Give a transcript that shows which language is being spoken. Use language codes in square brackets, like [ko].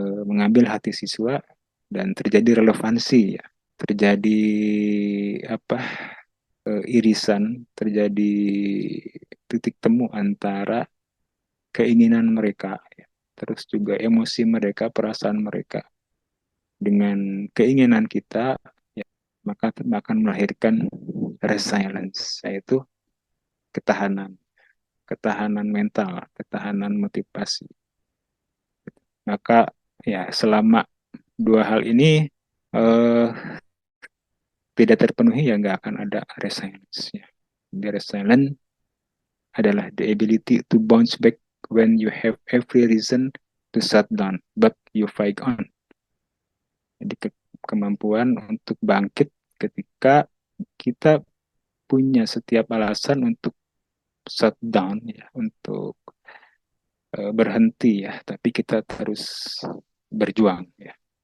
[id] mengambil hati siswa dan terjadi relevansi ya, terjadi apa irisan, terjadi titik temu antara keinginan mereka ya, terus juga emosi mereka, perasaan mereka dengan keinginan kita ya, maka akan melahirkan resilience, yaitu ketahanan mental, ketahanan motivasi. Maka ya selama dua hal ini tidak terpenuhi ya nggak akan ada resilience ya. [en] The resilience [id] adalah [en] the ability to bounce back when you have every reason to shut down, but you fight on. [id] Jadi kemampuan untuk bangkit ketika kita punya setiap alasan untuk shut down ya, untuk berhenti ya, tapi kita terus berjuang ya.